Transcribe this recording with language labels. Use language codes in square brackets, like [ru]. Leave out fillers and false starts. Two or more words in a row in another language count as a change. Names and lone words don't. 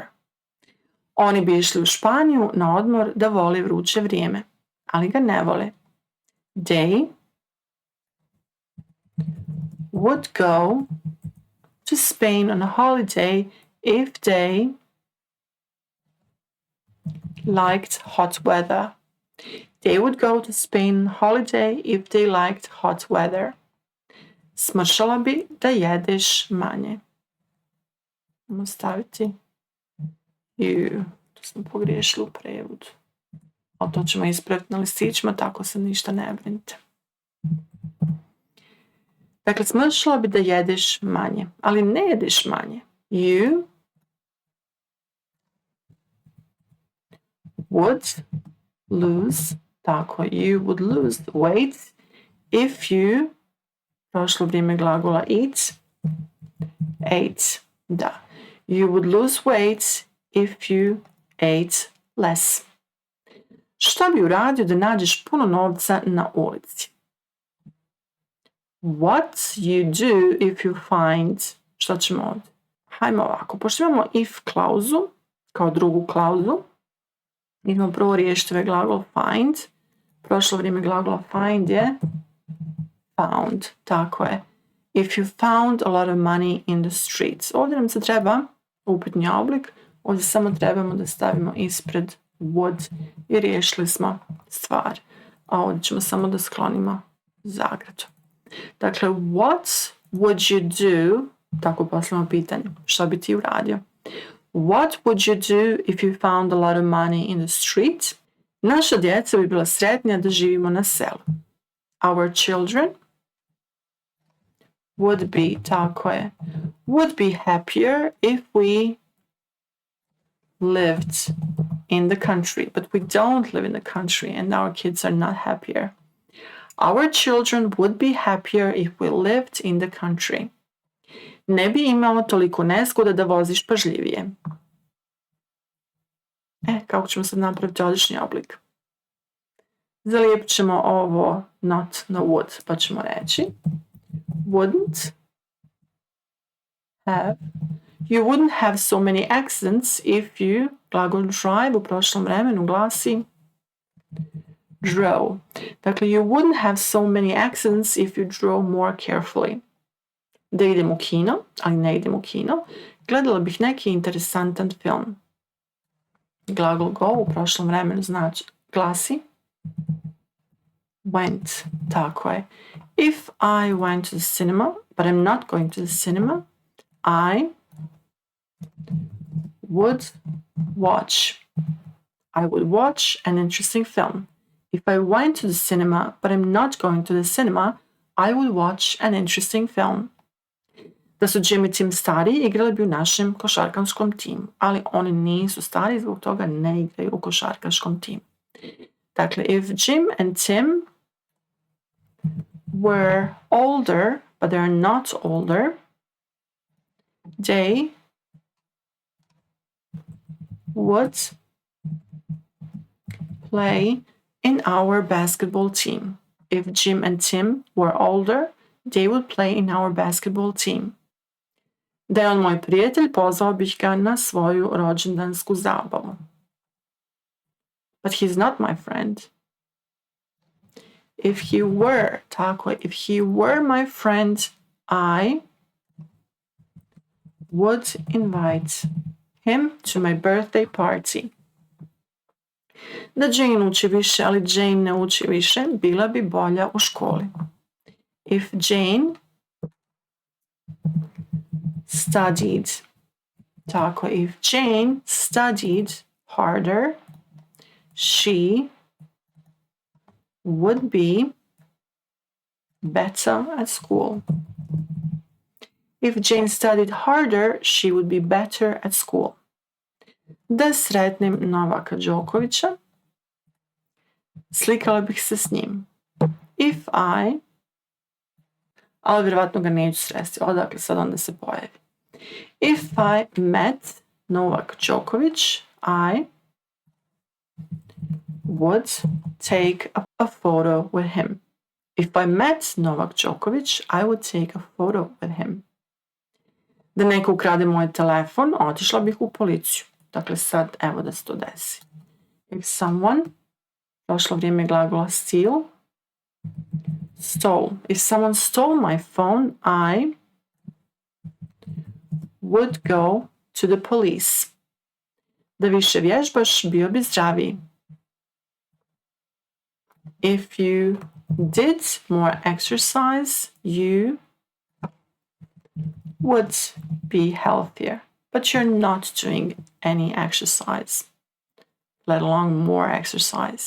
[bs] Oni bi išli u Španiju na odmor da vole vruće vrijeme, ali ga ne vole. [en] They would go to Spain on a holiday if they liked hot weather. They would go to Spain on holiday if they liked hot weather. [bs] Smršala bi da jedeš manje. Možemo staviti tu sam pogriješila u prevodu. Ali to ćemo ispraviti na listićima, tako se ništa ne brinite. Dakle, smršala bi da jedeš manje, ali ne jedeš manje. [en] You would lose, tako, you would lose weight if you, [bs] prošlo vrijeme glagola [en] eat, ate, [bs] da. [en] You would lose weight if you ate less. [bs] Što bi uradio da nađeš puno novca na ulici? [en] What you do if you find, [bs] što ćemo ovdje? Hajmo ovako, pošto imamo if klauzu, kao drugu klauzu, idemo prvo riješiti ovaj glagol find. Prošlo vrijeme glagola find je found, tako je. [en] If you found a lot of money in the streets. [bs] Ovdje nam se treba upitni oblik, ovdje samo trebamo da stavimo ispred would i riješili smo stvar. A ovdje ćemo samo da sklonimo zagradu. Dakle, [en] what would you do, [bs] tako posljedno pitanje, što bi ti uradio? [en] What would you do if you found a lot of money in the street? [bs] Naša djeca bi bila sretnija da živimo na selu. [en] Our children would be, [bs] tako je, [en] would be happier if we lived in the country, but we don't live in the country and our kids are not happier. Our children would be happier if we lived in the country. [bs] Ne bi imao toliko nezgoda da voziš pažljivije. Kako ćemo sad napraviti odlični oblik? Zalijepit ćemo ovo not na would, pa ćemo reći [en] wouldn't have, you wouldn't have so many accidents if you, [bs] glagol drive u prošlom vremenu glasi drove. Dakle, [en] you wouldn't have so many accidents if you drove more carefully. [bs] Da idem u kino, ali ne idem u kino, gledala bih neki interesantan film. Glagol go u prošlom vremenu znači, glasi went, tako je. [en] If I went to the cinema, but I'm not going to the cinema, I would watch an interesting film. If I went to the cinema, but I'm not going to the cinema, I would watch an interesting film. [bs] Da su Jim i Tim stari, igrali bi u našem košarkaškom timu, ali oni nisu stari, zbog toga ne igraju u košarkaškom timu. Dakle, [en] if Jim and Tim were older, but they're not older, they would play in our basketball team. If Jim and Tim were older, they would play in our basketball team. [bs] Da je on moj prijatelj, pozvao bih ga na svoju rođendansku zabavu. [en] But he's not my friend. If he were, [bs] tako je, [en] if he were my friend, I would invite him to my birthday party. [bs] Da Jane uči više, ali Jane ne uči više, bila bi bolja u školi. [en] If Jane studied, tako, if Jane studied harder, she would be better at school. If Jane studied harder, she would be better at school. [bs] Da sretnem Novaka Đokovića, slikala bih se s njim. [en] If I, [bs] ali vjerovatno ga neću sresti, odakle sad onda se pojavi. [en] If I met Novak Đoković, I would take a photo with him. If I met Novak Đoković, I would take a photo with him. [bs] Da neko ukrade moj telefon, otišla bih u policiju. Dakle, sad evo da se to desi. [en] If someone, [bs] prošlo vrijeme glagola [en] steal, stole. If someone stole my phone, I would go to the police. [bs] Da više vježbaš, bio bi zdraviji. [en] If you did more exercise, you would be healthier. But you're not doing any exercise, let alone more exercise.